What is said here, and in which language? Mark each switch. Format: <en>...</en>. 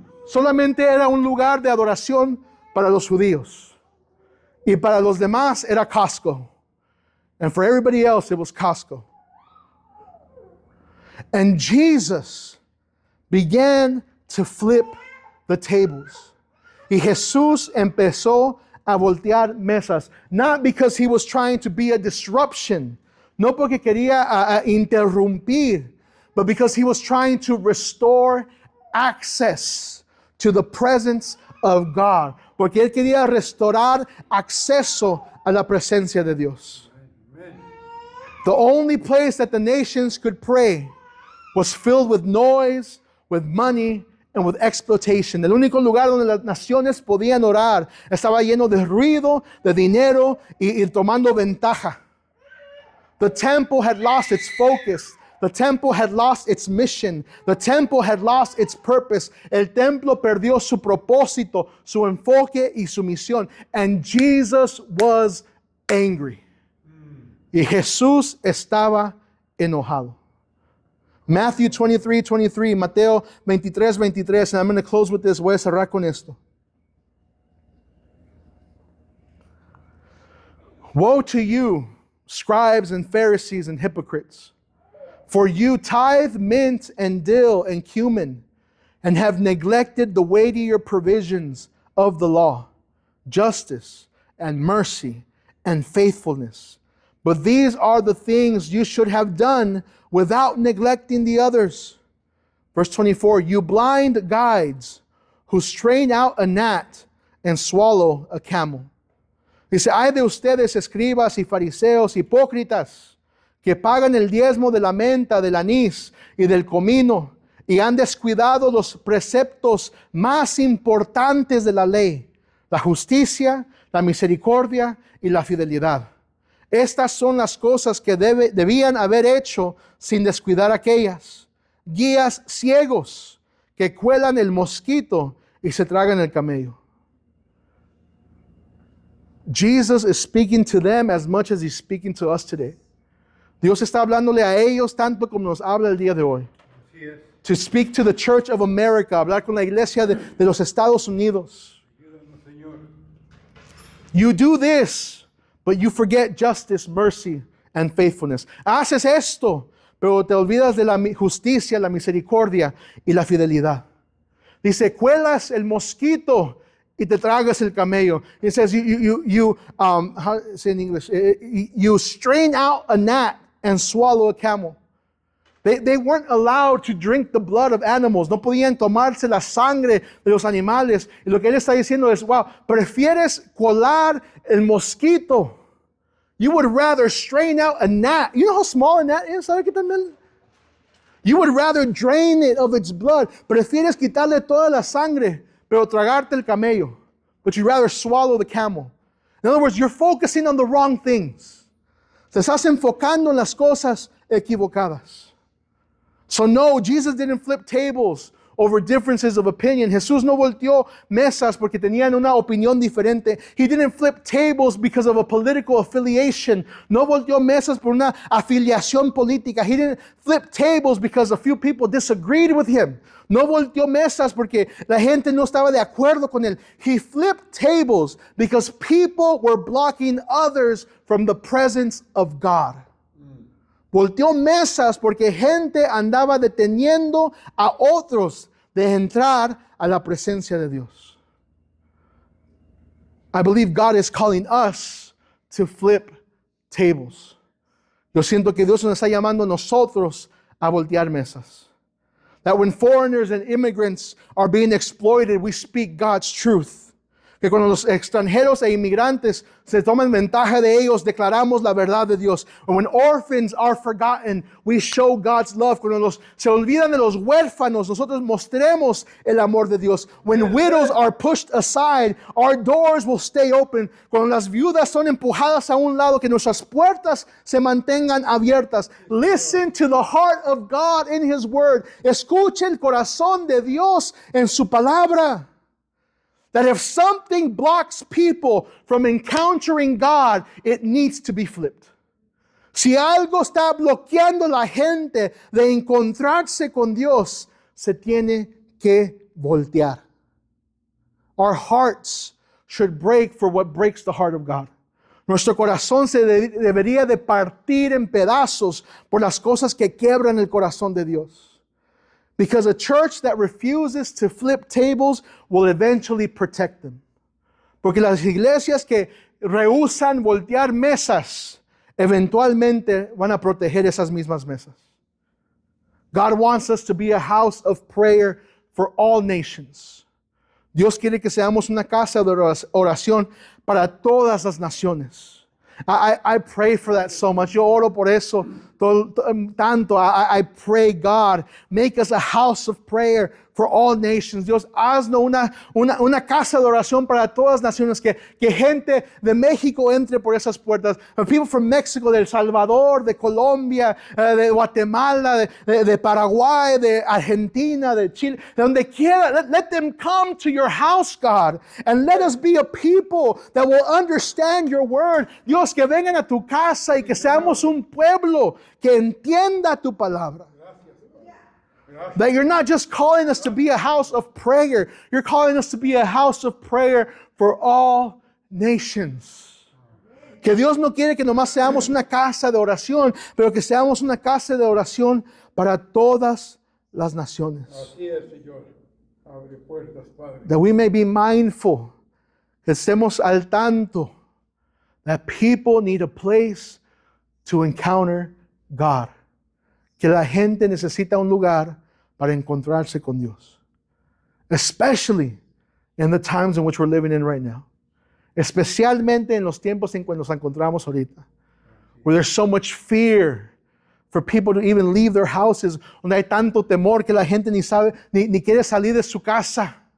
<es>Solamente era un lugar de adoración para los judíos. Y para los demás era Costco.</es> <en>And for everybody else, it was Costco. And Jesus began to flip the tables.</en> <es>Y Jesús empezó a voltear mesas.</es> <en>Not because he was trying to be a disruption.</en> <es>No porque quería interrumpir.</es> <en>But because he was trying to restore access to the presence of God.</en> <es>Porque él quería restaurar acceso a la presencia de Dios.</es> <en>Amen. The only place that the nations could pray was filled with noise, with money, and with exploitation.</en> <es>El único lugar donde las naciones podían orar estaba lleno de ruido, de dinero y tomando ventaja.</es> <en>The temple had lost its focus. The temple had lost its mission. The temple had lost its purpose.</en> <es>El templo perdió su propósito, su enfoque y su misión.</es> <en>And Jesus was angry.</en> <es>Y Jesús estaba enojado.</es> <en>Matthew 23:23, Mateo 23:23, and I'm going to close with this.</en> <es>Voy a cerrar con esto.</es> <en>Woe to you, scribes and Pharisees and hypocrites! For you tithe mint and dill and cumin, and have neglected the weightier provisions of the law, justice and mercy and faithfulness. But these are the things you should have done without neglecting the others. Verse 24, you blind guides who strain out a gnat and swallow a camel.</en> <es>Dice, ay de ustedes, escribas y fariseos, hipócritas, que pagan el diezmo de la menta, del anís y del comino, y han descuidado los preceptos más importantes de la ley, la justicia, la misericordia y la fidelidad. Estas son las cosas que debían haber hecho sin descuidar aquellas. Guías ciegos que cuelan el mosquito y se tragan el camello.</es> <en>Jesus is speaking to them as much as he's speaking to us today.</en> <es>Dios está hablándole a ellos tanto como nos habla el día de hoy.</es> <en>To speak to the Church of America,</en> <es>hablar con la iglesia de los Estados Unidos.</es> <en>You do this, but you forget justice, mercy, and faithfulness.</en> <es>Haces esto, pero te olvidas de la justicia, la misericordia y la fidelidad. Dice, cuelas el mosquito y te tragas el camello.</es> <en>It says, how say in English? You strain out a gnat and swallow a camel. They weren't allowed to drink the blood of animals.</en> <es>No podían tomarse la sangre de los animales. Y lo que él está diciendo es, wow, prefieres colar el mosquito.</es> <en>You would rather strain out a gnat. You know how small a gnat is?</en> <es>¿Sabe qué también?</es> <en>You would rather drain it of its blood.</en> <es>Prefieres quitarle toda la sangre, pero tragarte el camello.</es> <en>But you'd rather swallow the camel. In other words, you're focusing on the wrong things.</en> <es>Te estás enfocando en las cosas equivocadas.</es> <en>So no, Jesus didn't flip tables over differences of opinion.</en> <es>Jesús no volteó mesas porque tenían una opinión diferente.</es> <en>He didn't flip tables because of a political affiliation.</en> <es>No volteó mesas por una afiliación política.</es> <en>He didn't flip tables because a few people disagreed with him.</en> <es>No volteó mesas porque la gente no estaba de acuerdo con él.</es> <en>He flipped tables because people were blocking others from the presence of God.</en> <es>Volteó mesas porque gente andaba deteniendo a otros de entrar a la presencia de Dios.</es> <en>I believe God is calling us to flip tables.</en> <es>Yo siento que Dios nos está llamando a nosotros a voltear mesas.</es> <en>That when foreigners and immigrants are being exploited, we speak God's truth.</en> <es>Que cuando los extranjeros e inmigrantes se toman ventaja de ellos, declaramos la verdad de Dios.</es> <en>And when orphans are forgotten, we show God's love.</en> <es>Cuando se olvidan de los huérfanos, nosotros mostremos el amor de Dios.</es> <en>When widows are pushed aside, our doors will stay open.</en> <es>Cuando las viudas son empujadas a un lado, que nuestras puertas se mantengan abiertas.</es> <en>Listen to the heart of God in His Word.</en> <es>Escuche el corazón de Dios en su palabra.</es> <en>That if something blocks people from encountering God, it needs to be flipped.</en> <es>Si algo está bloqueando a la gente de encontrarse con Dios, se tiene que voltear.</es> <en>Our hearts should break for what breaks the heart of God.</en> <es>Nuestro corazón se debería de partir en pedazos por las cosas que quiebran el corazón de Dios.</es> <en>Because a church that refuses to flip tables will eventually protect them.</en> <es>Porque las iglesias que rehúsan voltear mesas, eventualmente van a proteger esas mismas mesas.</es> <en>God wants us to be a house of prayer for all nations.</en> <es>Dios quiere que seamos una casa de oración para todas las naciones.</es> <en>I pray for that so much.</en> <es>Yo oro por eso tanto.</es> <en>I pray, God, make us a house of prayer for all nations.</en> <es>Dios, haznos una casa de oración para todas las naciones. Que gente de México entre por esas puertas.</es> <en>People from Mexico,</en> <es>de El Salvador, de Colombia, de Guatemala, de Paraguay, de Argentina, de Chile, de donde quiera.</es> <en>Let them come to your house, God. And let us be a people that will understand your word.</en> <es>Dios, que vengan a tu casa y que seamos un pueblo que entienda tu palabra.</es> <en>That you're not just calling us to be a house of prayer. You're calling us to be a house of prayer for all nations.</en> <es>Que Dios no quiere que nomás seamos una casa de oración, pero que seamos una casa de oración para todas las naciones. Así es, Señor. Abre puertas, Padre.</es> <en>That we may be mindful,</en> <es>que estemos al tanto</es> <en>that people need a place to encounter God.</en> <es>Que la gente necesita un lugar para encontrarse con Dios.</es> <en>Especially in the times in which we're living in right now.</en> <es>Especialmente en los tiempos en que nos encontramos ahorita.</es> <en>Where there's so much fear for people to even leave their houses.</en> <es>Donde hay tanto temor que la gente ni sabe, ni quiere salir de su casa.</es>